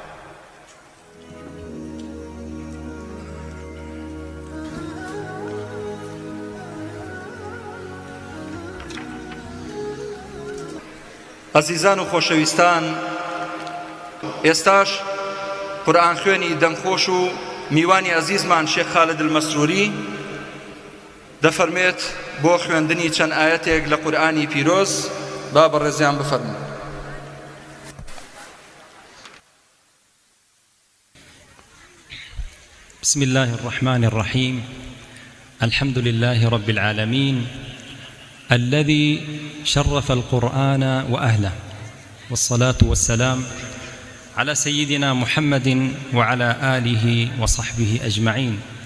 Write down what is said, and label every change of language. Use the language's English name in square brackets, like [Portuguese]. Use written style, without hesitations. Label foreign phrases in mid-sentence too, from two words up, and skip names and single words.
[Central Kurdish] ئەزیزان و خۆشەویستان، ئێستاش قورئان خوێنی دەمخۆش و میوانی ئەزیزمان شێخ خالد المەسرووری دەفەرمێت بۆ خوێندنی چەند ئاەتێک لە قورئانی پیرۆز. با بەڕێزیان بفەرمون. [Arabic] بسم الله الرحمن الرحيم. الحمد لله رب العالمين الذي شرف القرآن وأهله، والصلاة والسلام على سيدنا محمد وعلى آله وصحبه أجمعين.